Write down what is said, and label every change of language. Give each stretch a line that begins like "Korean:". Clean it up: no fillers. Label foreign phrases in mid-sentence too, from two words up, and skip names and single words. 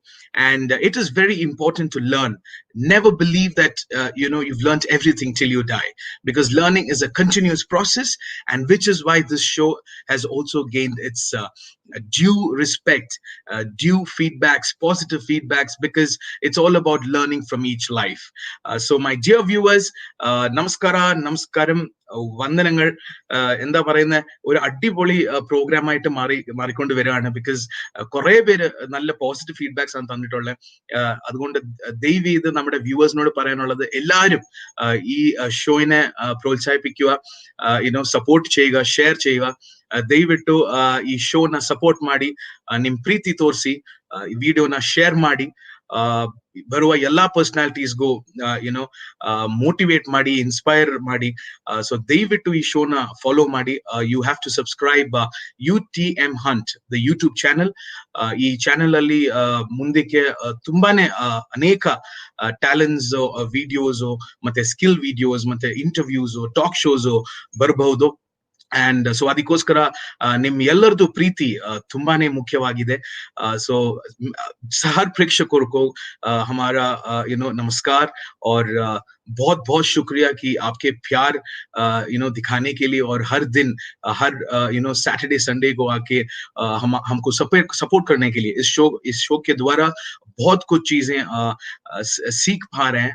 English: And it is very important to learn. Never believe that you've learned everything till you die, because learning is a continuous process, and which is why this show has also gained its due respect, due feedbacks, positive feedbacks, because it's all about learning from each life. So, my dear viewers,
Malayalam: namaskaram, വന്ദനങ്ങൾ. എന്താ പറയുന്ന ഒരു അടിപൊളി പ്രോഗ്രാമായിട്ട് മാറിക്കൊണ്ട് വരികയാണ്, ബിക്കോസ് കുറെ പേര് നല്ല
English: positive feedbacks
Malayalam: ആണ് തന്നിട്ടുള്ളത്. അതുകൊണ്ട് ദയവ് ചെയ്ത് നമ്മുടെ വ്യൂവേഴ്സിനോട് പറയാനുള്ളത്, എല്ലാവരും ഈ ഷോയിനെ പ്രോത്സാഹിപ്പിക്കുക, ಸಪೋರ್ಟ್ ചെയ്യുക, ಶೇರ್ ചെയ്യുക.
Kannada: ದಯವಿಟ್ಟು ಈ ಶೋನ ಸಪೋರ್ಟ್ ಮಾಡಿ, ನಿಮ್ ಪ್ರೀತಿ ತೋರಿಸಿ, ವಿಡಿಯೋನ ಶೇರ್ ಮಾಡಿ, ಬರುವ ಎಲ್ಲಾ ಪರ್ಸನಾಲಿಟೀಸ್ಗೂ ಮೋಟಿವೇಟ್ ಮಾಡಿ, ಇನ್ಸ್ಪೈರ್ ಮಾಡಿ. ಸೊ ದಯವಿಟ್ಟು ಈ ಶೋನ ಫಾಲೋ ಮಾಡಿ.
English: you have to subscribe UTM Hunt, the YouTube channel.
Kannada: ಈ ಚಾನೆಲ್ ಅಲ್ಲಿ ಮುಂದಕ್ಕೆ ತುಂಬಾನೇ ಅನೇಕ
English: talents videos,
Kannada: ಮತ್ತೆ
English: skill videos,
Kannada: ಮತ್ತೆ ಇಂಟರ್ವ್ಯೂಸ್,
English: talk shows
Kannada: ಬರಬಹುದು.
English: and so
Kannada: ಅದಕ್ಕೋಸ್ಕರ ನಿಮ್ ಎಲ್ಲರದು ಪ್ರೀತಿ ತುಂಬಾನೇ ಮುಖ್ಯವಾಗಿದೆ.
Hindi: ಸೊ हर प्रेक्षकों को हमारा नमस्कार, और बहुत बहुत शुक्रिया कि आपके प्यार दिखाने के लिए, और हर दिन, हर
English: Saturday Sunday
Hindi: को आके हमको सपोर्ट करने के लिए इस शो के द्वारा बहुत कुछ चीजें सीख पा रहे हैं.